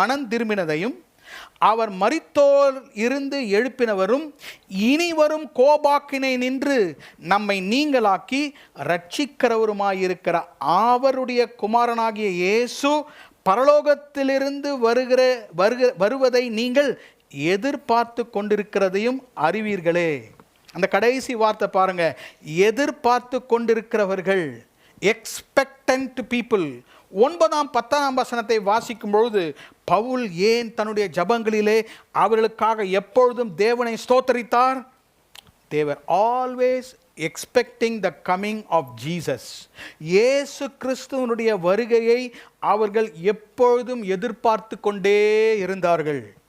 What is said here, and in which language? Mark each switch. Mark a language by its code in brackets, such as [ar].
[ta] திரும்பினதையும் அவர் மரித்தோர் இருந்து எழுப்பினவரும் இனி வரும் கோபாக்கினை நின்று நம்மை நீங்களாக்கி ரட்சிக்கிறவருமாயிருக்கிற அவருடைய குமாரனாகிய இயேசு பரலோகத்திலிருந்து வருவதை நீங்கள் எதிர்பார்த்து கொண்டிருக்கிறதையும் அறிவீர்களே. அந்த கடைசி வார்த்தை பாருங்க, எதிர்பார்த்து கொண்டிருக்கிறவர்கள், [en] Expectant people. [ta] 9ஆம் 10ஆம் வசனத்தை வாசிக்கும் பொழுது பவுல் ஏன் தன்னுடைய ஜபங்களிலே அவர்களுக்காக எப்பொழுதும் தேவனை ஸ்தோத்தரித்தார்? [en] They were always expecting the coming of Jesus. [ta] இயேசு கிறிஸ்துவினுடைய வருகையை அவர்கள் எப்பொழுதும் எதிர்பார்த்து கொண்டே இருந்தார்கள்.